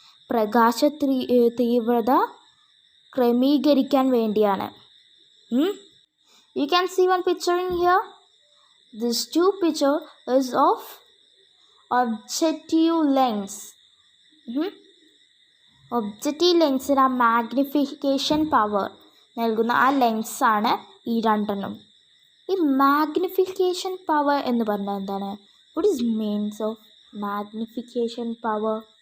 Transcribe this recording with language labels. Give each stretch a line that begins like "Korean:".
Malayalam: പ്രകാശ തീവ്രത ക്രമീകരിക്കാൻ വേണ്ടിയാണ്.
English: You can see one picture in here. This 2 picture is of objective lens.
Malayalam: Objective ലെൻസിന് ആ മാഗ്നിഫിക്കേഷൻ പവർ നൽകുന്ന ആ ലെൻസാണ് ഈ 2 എണ്ണം. ഈ മാഗ്നിഫിക്കേഷൻ പവർ എന്ന് പറഞ്ഞാൽ എന്താണ്?
English: What is means of magnification power?